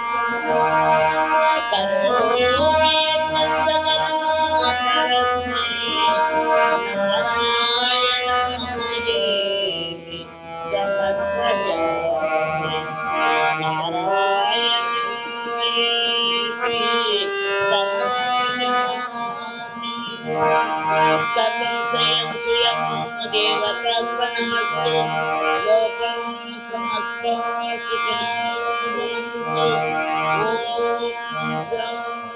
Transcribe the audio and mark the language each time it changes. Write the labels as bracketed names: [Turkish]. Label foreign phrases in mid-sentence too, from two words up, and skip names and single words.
[Sanskrit] కరోమి యత్నం సకలం పరస్మై నారాయణాయేతి సమర్పయామి నారాయణాయేతి సమర్పయామి सर्वं श्रेयं श्रियमो देवतार्पणमस्तु लोकं समस्तं सुखिनो भवन्तु ॐ